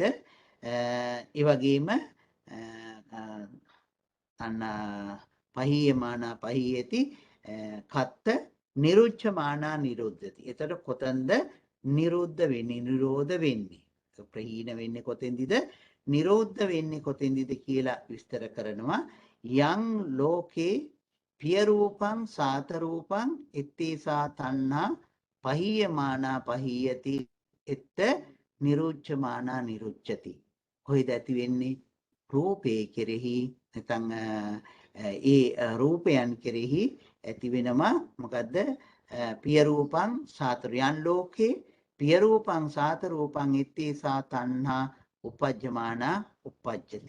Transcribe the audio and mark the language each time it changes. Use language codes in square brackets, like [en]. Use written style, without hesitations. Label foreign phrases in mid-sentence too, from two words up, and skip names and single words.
[pi] ඒ වගේම තණ්හා පහීයමානා පහීයති කත්ත නිරුච්ඡමානා නිරුද්ධති. [si] එතකොට කොතනද නිරුද්ධ වෙන්නේ? නිරෝධ වෙන්නේ. ප්‍රහීන වෙන්නේ කොතෙන්දද? නිරෝධ වෙන්නේ කොතෙන්දද කියලා විස්තර කරනවා. [pi] යං ලෝකේ පිය රූපං සාත රූපං ඉත්තේසා තණ්හා පහීයමානා පහීයති එත්ත නිරුච්ඡමානා නිරුච්ඡති. [si] කොහෙද ඇති වෙන්නේ? රූපේ කෙරෙහි නැත්නම් ඒ රූපයන් කෙරෙහි ඇති වෙනවා. මොකද්ද? [pi] පිය රූපං සාත යං ලෝකේ පිය රූපං සාත රූපං ඉත්තේසා තණ්හා උපජ්ජමානා උපජ්ජති.